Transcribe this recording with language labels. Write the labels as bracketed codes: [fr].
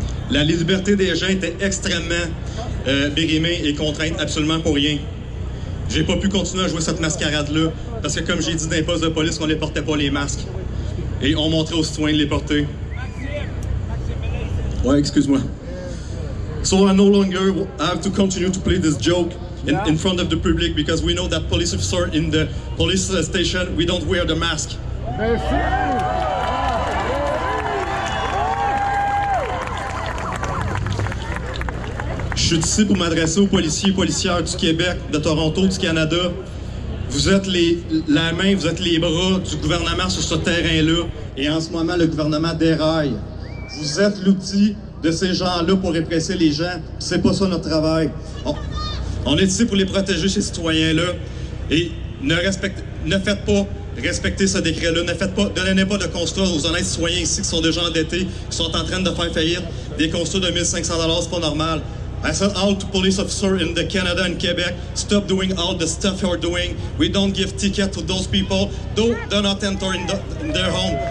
[fr] La liberté des gens était extrêmement bérimée et contrainte absolument pour rien. J'ai pas pu continuer à jouer cette mascarade-là parce que, comme j'ai dit dans les postes de police, on ne les portait pas les masques. Et on montrait aux citoyens de les porter. Ouais, excuse-moi. [en] So I no longer have to continue to play this joke in front of the public because we know that police officer in the police station, we don't wear the mask. [fr] Je suis ici pour m'adresser aux policiers et policières du Québec, de Toronto, du Canada. Vous êtes la main, vous êtes les bras du gouvernement sur ce terrain-là. Et en ce moment, le gouvernement déraille. Vous êtes l'outil de ces gens-là pour répresser les gens. C'est pas ça notre travail. On est ici pour les protéger, ces citoyens-là. Et ne faites pas respecter ce décret-là. Ne donnez pas de constat aux honnêtes citoyens ici qui sont déjà endettés, qui sont en train de faire faillite. Des constats de 1 500 $, c'est pas normal. [en] I said all to police officers in the Canada and Quebec, stop doing all the stuff you're doing. We don't give ticket to those people. Do not enter in their home.